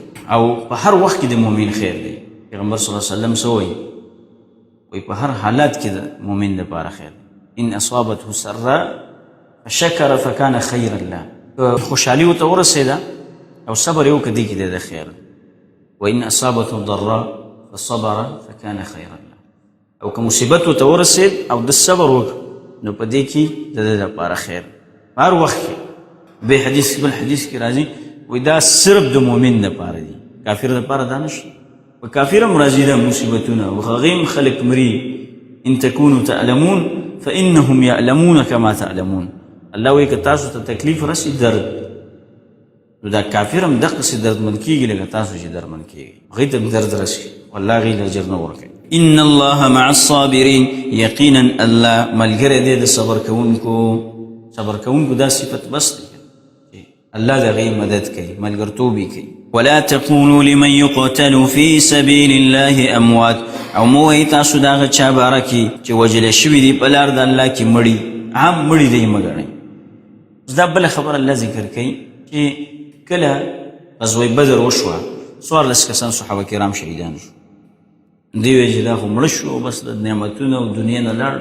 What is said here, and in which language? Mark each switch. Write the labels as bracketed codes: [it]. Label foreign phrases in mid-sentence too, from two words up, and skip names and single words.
[ps] او په هر وخت کې د مؤمن خیر دی. پیغمبر [ar] صلی الله علیه وسلم [ps] څه وایي؟ وایي په هر حالات کې د مؤمن دپاره خیر دی. [ar] ان اصابته سراء فشکر فکان خیر الله، [ps] خوشحالي ورته ورسېده او صبر یې وکړه، دې کې دی د خیر. [ar] وان اصابته ضراء فصبر فکان خیر الله، [ps] او که مصیبت ورته ورسېد او د صبر وکړه نو په دې کې د ده دپاره خیر. په هر وخت کې بل حدیث کې راځي وایي دا صرف د مؤمن دپاره دي، کافر دپاره دا نشته. په کافر هم راځي دا مصیبتونه، او هغې هم خلک مري. [ar] ان تکونو تعلمون فانهم یعلمون کما تعلمون. [ps] الله وایي که تاسو ته تکلیف رسي درد، نو دا کافر هم دقسې دردمند کېږي لکه تاسو چې درمند کېږي، هغې ته هم درد رسي، والله هغې له اجر نه ورکوي. [ar] ان الله مع الصابرین، [ps] یقینا الله ملګری دی د صبر کوونکو. صبر کوونکو دا صفت بس دی، الله د هغې مدد کوي، ملګرتوب یې کوي. [ar] ولا تقولوا لمن يقتل في سبيل الله اموات، [ps] او مو وایي تاسو د هغه چا باره کې چې وژلی شوي دي په لار د الله کې مړي، عام مړي دی مه ګڼئ. دا بله خبره الله ذکر کوي چې کله غزوه بدر وشوه، 14 کسان صحابه کرام شهیدان شو. دوی وایي چې دا خو مړه شو، بس د نعمتونه او دنیا نه لاړ.